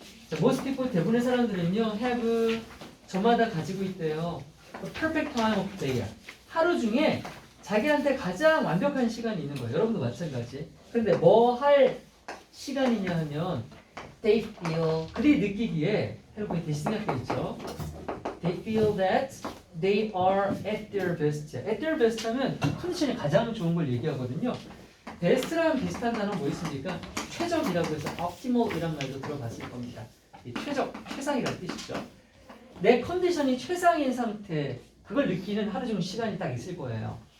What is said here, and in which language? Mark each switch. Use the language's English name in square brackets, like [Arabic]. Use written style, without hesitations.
[Korean] 자, [English] most people [Korean] 대부분의 사람들은요, have 저마다 가지고 있대요. [English] perfect time of day. [Korean] 하루 중에 자기한테 가장 완벽한 시간이 있는 거예요. 여러분도 마찬가지. 근데 뭐 할 시간이냐 하면 [English] they feel [Korean] 그들이 느끼기에 여러분이 대신 생각되겠죠. [English] They feel that they are at their best. at their best [Korean] 하면 컨디션이 가장 좋은 걸 얘기하거든요. best랑 비슷한 단어 뭐 있습니까? 최적이라고 해서 optimal이란 말도 들어봤을 겁니다. 이 최적, 최상이라는 뜻이죠. 내 컨디션이 최상인 상태, 그걸 느끼는 하루 종일 시간이 딱 있을 거예요.